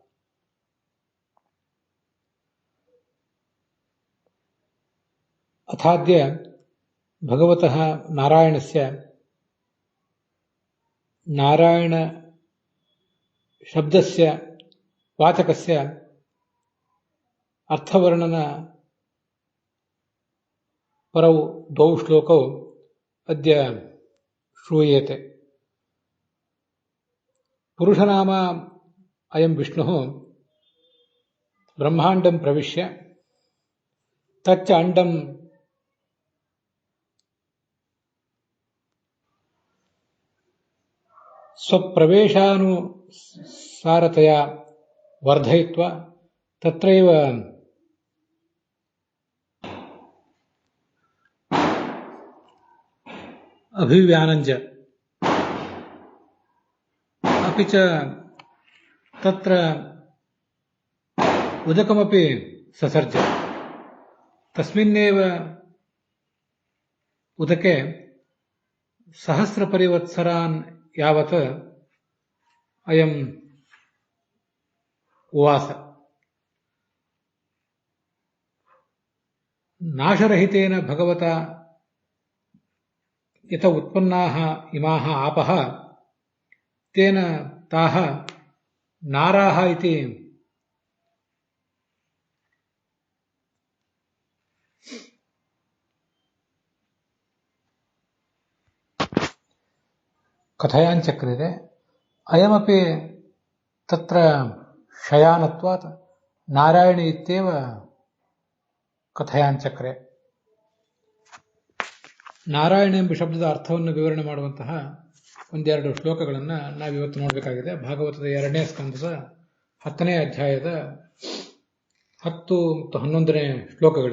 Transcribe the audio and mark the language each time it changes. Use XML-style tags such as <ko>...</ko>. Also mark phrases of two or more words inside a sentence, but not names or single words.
<sa>ಅಥಾದ್ಯ ಭಗವತಃ ನಾರಾಯಣಸ್ಯ ನಾರಾಯಣ ಶಬ್ದಸ್ಯ ವಾಚಕಸ್ಯ ಅರ್ಥವರ್ಣನ ಪರೌ ದ್ವೌ ಶ್ಲೋಕೌ ಅದ್ಯ ಶ್ರೂಯೇತೆ. ಪುರುಷನಾಮ ಅಯಂ ವಿಷ್ಣುಃ ಬ್ರಹ್ಮಾಂಡಂ ಪ್ರವಿಶ್ಯ ತಚ್ಚ ಅಂಡಂ ಸ್ವಪ್ರವೇಶಾನುಸಾರತೆಯ ವರ್ಧಯಿತ್ವಾ ತತ್ರೈವ ಅಭಿವ್ಯಾನಂಜ ಅಪಿ ಚ ತತ್ರ ಉದಕಮಪಿ ಸಸರ್ಜ. ತಸ್ಮಿನ್ನೇವ ಉದಕೆ ಸಹಸ್ರಪರಿವತ್ಸರಾನ್ ಯಾವತ್ ಅಯಂ ಉವಾಸ. ನಾಶರಹಿತೇನ ಭಗವತಾ ಯತ ಉತ್ಪನ್ನಾಃ ಇಮಾಃ ಆಪಃ ತೇನ ತಾಃ ನಾರಾಃ ಇತಿ ಕಥಯಾಂಚಕ್ರಿಯತೆ. ಅಯಮಪಿ ತತ್ರ ಶಯಾನತ್ವಾತ್ ನಾರಾಯಣ ಇತ್ಯೇವ ಕಥಯಾಂಚಕ್ರೆ.</sa> <kn>ನಾರಾಯಣ ಎಂಬ ಶಬ್ದದ ಅರ್ಥವನ್ನು ವಿವರಣೆ ಮಾಡುವಂತಹ ಒಂದೆರಡು ಶ್ಲೋಕಗಳನ್ನು ನಾವಿವತ್ತು ನೋಡಬೇಕಾಗಿದೆ. ಭಾಗವತದ 2ನೇ ಸ್ಕಂದದ 10ನೇ ಅಧ್ಯಾಯದ 10 ಮತ್ತು 11ನೇ ಶ್ಲೋಕಗಳು.</kn>